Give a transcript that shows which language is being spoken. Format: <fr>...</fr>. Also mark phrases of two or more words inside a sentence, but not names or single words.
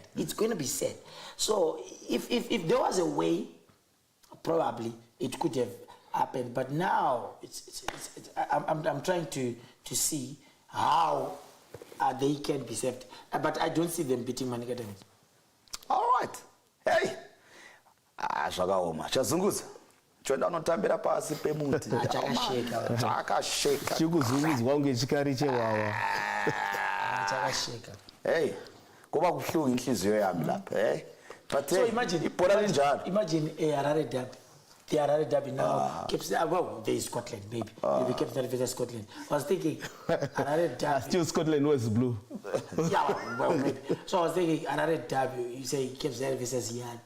<en>It's going to be said. So if there was a way, probably it could have happened. But now I'm trying to see how they can be saved. But I don't see them beating Manika Dynamos. All right. Hey.</en> <sn>zvakaoma. Chazunguza. Choenda unotambira pasi pemuti. Chakasheka. Chikuzungudzwa kunge chikari chewawa. Chakasheka.</sn> <nd>Hey, kuba kuhlungu inhliziyo yami lapha, eh?</nd> <en>But So imagine a Harare derby. The Harare derby now keeps well, there is Scotland, maybe. Maybe kept that versus Scotland. I was thinking Harare derby. Still Scotland was blue. Yeah, well, maybe. So I was thinking Harare derby, you say kept that versus Yada.</en>